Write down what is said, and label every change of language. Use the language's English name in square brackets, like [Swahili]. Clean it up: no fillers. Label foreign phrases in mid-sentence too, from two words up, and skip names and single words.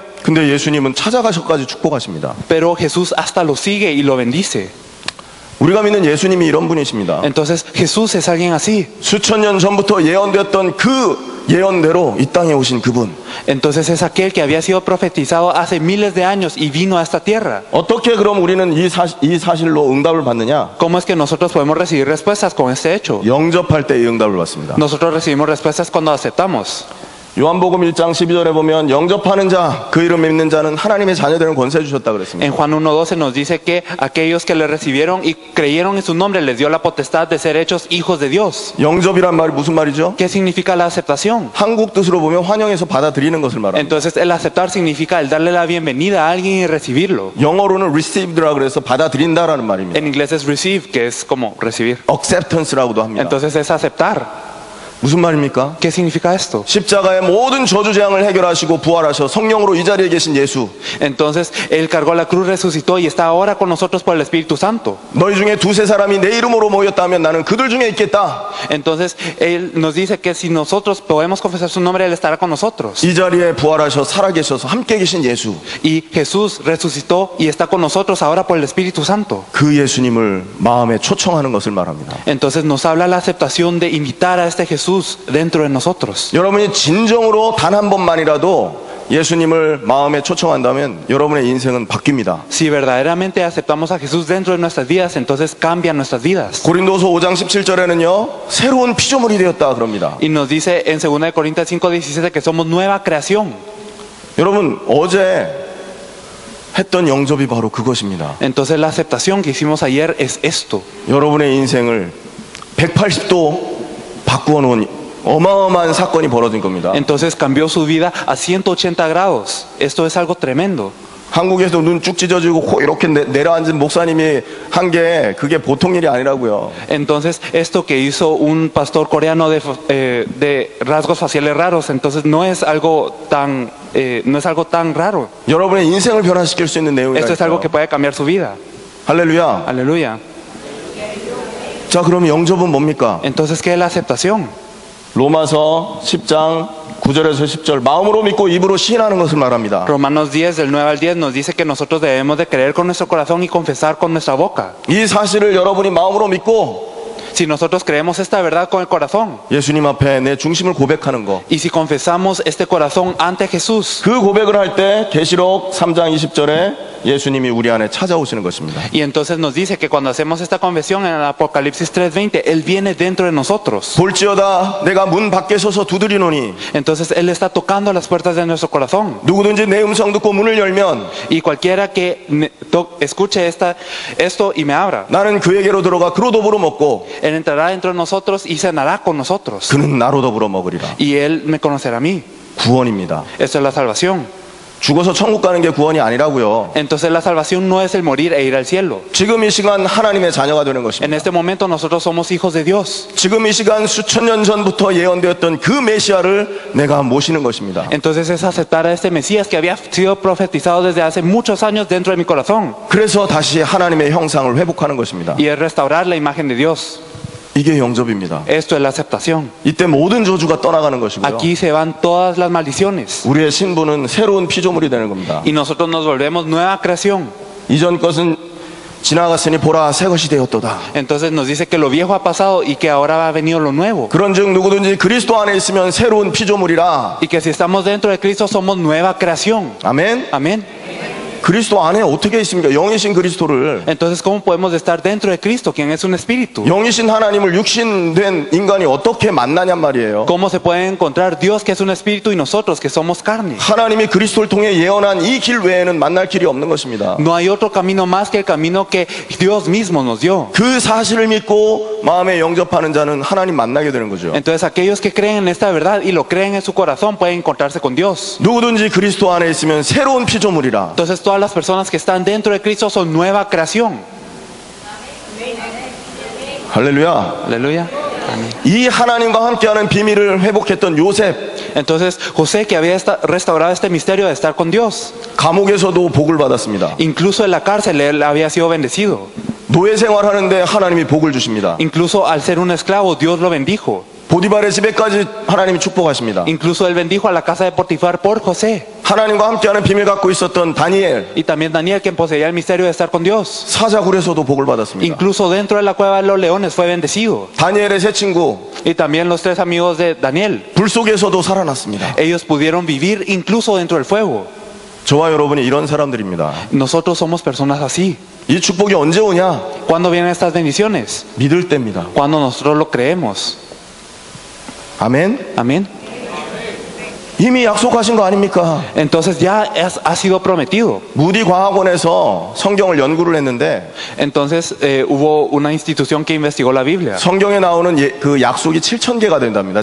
[Korean] 근데 예수님은 찾아가셔까지 축복하십니다. [Spanish] Pero Jesús hasta lo sigue y lo bendice. [Korean] 우리가 믿는 예수님이 이런 분이십니다. [Spanish] Entonces, Jesús es alguien así. [Korean] 수천 년 전부터 예언되었던 그 예언대로 이 땅에 오신 그분. [Spanish] Entonces es aquel que había sido profetizado hace miles de años y vino a esta tierra. [Korean] 어떻게 그럼 우리는 이 사실로 응답을 받느냐? [Spanish] ¿Cómo es que nosotros podemos recibir respuestas con este hecho? [Korean] 영접할 때 이 응답을 받습니다. [Spanish] Nosotros recibimos respuestas cuando aceptamos. [Korean] 요한복음 1장 12절에 보면 영접하는 자, 그 이름 믿는 자는 하나님의 자녀되는 권세 주셨다 그랬습니다. [Spanish] En Juan 1:12 nos dice que aquellos que le recibieron y creyeron en su nombre les dio la potestad de ser hechos hijos de Dios. [Korean] 영접이란 말이 무슨 말이죠? [Spanish] ¿Qué significa la aceptación? [Korean] 한국 뜻으로 보면 환영해서 받아들이는 것을 말합니다. [Spanish] Entonces el aceptar significa el darle la bienvenida a alguien y recibirlo. [Korean] 영어로는 received라 그래서 받아들인다라는 말입니다. [Spanish] En inglés es receive, que es como recibir. [Korean] acceptance라고도 합니다. [Spanish] Entonces es aceptar. [Korean] 무슨 말입니까? [Spanish] ¿Qué significa esto? [Korean] 십자가의 모든 저주 재앙을 해결하시고 부활하셔 성령으로 이 자리에 계신 예수. [Spanish] Entonces él cargó la cruz, resucitó y está ahora con nosotros por el Espíritu Santo. [Korean] 너희 중에 두세 사람이 내 이름으로 모였다면 나는 그들 중에 있겠다. [Spanish] Entonces él nos dice que si nosotros podemos confesar su nombre, él estará con nosotros. [Korean] 이 자리에 부활하셔 살아계셔서 함께 계신 예수. [Spanish] Y Jesús resucitó y está con nosotros ahora por el Espíritu Santo. [Korean] 그 예수님을 마음에 초청하는 것을 말합니다. [Spanish] Entonces nos habla la aceptación de invitar a este Jesús dentro de nosotros. [Korean] 여러분이 진정으로 단 한 번만이라도 예수님을 마음에 초청한다면 여러분의 인생은 바뀝니다. [Spanish] Si verdaderamente aceptamos a Jesús dentro de nuestras vidas, entonces cambian nuestras vidas. [Korean] 고린도서 5장 17절에는요, 새로운 피조물이 되었다 그럽니다. [Spanish] Y nos dice en 2 de Corintios 5:17 que somos nueva creación. [Korean] 여러분, 어제 했던 영접이 바로 그것입니다. [Spanish] Entonces la aceptación que hicimos ayer es esto. [Korean] 여러분의 인생을 180도 바꾸어 놓은 어마어마한 사건이 벌어진 겁니다. [Spanish] Entonces cambió su vida a 180 grados. Esto es algo tremendo. [Korean] 한국에서 눈 쭉 찢어지고 코 이렇게 내려앉은 목사님이 한 게 그게 보통 일이 아니라고요. [Spanish] Entonces esto que hizo un pastor coreano de rasgos faciales raros, entonces no es algo tan raro. [Korean] 여러분의 인생을 변화시킬 수 있는 내용이다. [Spanish] Esto es algo que puede cambiar su vida. [Korean] 할렐루야. [Spanish] Aleluya. [Korean] 자, 그럼 영접은 뭡니까? [Spanish] Entonces, ¿qué es la aceptación? [Korean] 로마서 10장 9절에서 10절 마음으로 믿고 입으로 시인하는 것을 말합니다. [Spanish] Romanos 10, del 9 al 10, nos dice que nosotros debemos de creer con nuestro corazón y confesar con nuestra boca. [Korean] 이 사실을 여러분이 마음으로 믿고 [Spanish] Si nosotros creemos esta verdad con el corazón, [Korean] 예수님 앞에 내 중심을 고백하는 거, [Spanish] y si confesamos este corazón ante Jesús, [Korean] 그 고백을 할 때 계시록 3장 20절에 예수님이 우리 안에 찾아오시는 것입니다. [Spanish] y entonces nos dice que cuando hacemos esta confesión en el Apocalipsis 3:20, Él viene dentro de nosotros. [Korean] 볼지어다 내가 문 밖에 서서 두드리노니 [Spanish] Entonces Él está tocando las puertas de nuestro corazón. [Korean] 누구든지 내 음성 듣고 문을 열면 [Spanish] Y cualquiera que escuche esto y me abra, [Korean] 나는 그에게로 들어가 그로 더불어 먹고 [Spanish] Él entrará dentro de nosotros y cenará con nosotros. [Korean] 그는 나로 더불어 먹으리라. [Spanish] Y Él me conocerá a mí. [Korean] 구원입니다. [Spanish] Esto es la salvación. [Korean] 죽어서 천국 가는 게 구원이 아니라고요. [Spanish] Entonces la salvación no es el morir e ir al cielo. [Korean] 지금 이 시간 하나님의 자녀가 되는 [Spanish] En [Korean] 것입니다. [Spanish] este momento nosotros somos hijos de Dios. [Korean] 지금 이 시간 수천 년 전부터 예언되었던 그 메시아를 내가 모시는 것입니다. [Spanish] Entonces es aceptar a este Mesías que había sido profetizado desde hace muchos años dentro de mi corazón. [Korean] 그래서 다시 하나님의 형상을 회복하는 것입니다. [Spanish] Y es restaurar la imagen de Dios. [Korean] 이게 영접입니다. [Spanish] Esto es la aceptación. [Korean] 이때 모든 저주가 떠나가는 것이고요. [Spanish] Aquí se van todas las maldiciones. [Korean] 우리의 신분은 새로운 피조물이 되는 겁니다. [Spanish] Y nosotros nos volvemos nueva creación. [Korean] 이전 것은 지나갔으니 보라 새 것이 되었도다. [Spanish] Entonces nos dice que lo viejo ha pasado y que ahora ha venido lo nuevo. [Korean] 그런즉 누구든지 그리스도 안에 있으면 새로운 피조물이라. [Spanish] Y que si estamos dentro de Cristo somos nueva creación. [Korean] 아멘. [Spanish] Amén. [Korean] 그리스도 안에 어떻게 있습니까? 영이신 그리스도를, [Spanish] Entonces, ¿cómo podemos estar dentro de Cristo, quien es un espíritu? [Korean] 영이신 하나님을 육신된 인간이 어떻게 만나냔 말이에요. [Spanish] ¿Cómo se puede encontrar Dios que es un espíritu y nosotros que somos carne? [Korean] 하나님이 그리스도를 통해 예언한 이 길 외에는 만날 길이 없는 것입니다. [Spanish] No hay otro camino más que el camino que Dios mismo nos dio. [Korean] 그 사실을 믿고 마음에 영접하는 자는 하나님 만나게 되는 거죠. [Spanish] Entonces, aquellos que creen en esta verdad y lo creen en su corazón pueden encontrarse con Dios. [Korean] 누구든지 그리스도 안에 있으면 새로운 피조물이라. [Spanish] Entonces, todas las personas que están dentro de Cristo son nueva creación. [Korean] 할렐루야. [Spanish] Aleluya. Amén. [Korean] 이 하나님과 함께하는 비밀을 회복했던 요셉, [Spanish] Entonces, José, que había restaurado este misterio de estar con Dios, [Korean] 감옥에서도 복을 받았습니다. [Spanish] incluso en la cárcel él había sido bendecido. [Korean] 노예 생활하는데 하나님이 복을 주십니다. [Spanish] Incluso al ser un esclavo, Dios lo bendijo. [Korean] 보디발의 집에까지 하나님이 축복하십니다. [Spanish] Incluso él bendijo a la casa de Potifar por José. [Korean] 하나님과 함께하는 비밀 갖고 있었던 다니엘, [Spanish] Y también Daniel, quien poseía el misterio de estar con Dios. [Korean] 사자굴에서도 복을 받았습니다. [Spanish] Incluso dentro de la cueva de los leones fue bendecido. [Korean] 다니엘의 세 친구, [Spanish] Y también los 3 amigos de Daniel. [Korean] 불 속에서도 살아났습니다. [Spanish] Ellos pudieron vivir incluso dentro del fuego. [Korean] 저와 여러분이 이런 사람들입니다. [Spanish] Nosotros somos personas así. [Korean] 이 축복이 언제 오냐? [Spanish] ¿Cuándo vienen estas bendiciones? [Korean] 믿을 때입니다. [Spanish] Cuando nosotros lo creemos. [Korean] 아멘. [Spanish] Amén. [Korean] 이미 약속하신 거 아닙니까? [Spanish] Entonces ya ha sido prometido. [Korean] 무디 과학원에서 성경을 연구를 했는데 [Spanish] Entonces hubo una institución que investigó la Biblia. [Korean] 성경에 나오는 그 약속이 7,000개가 된답니다.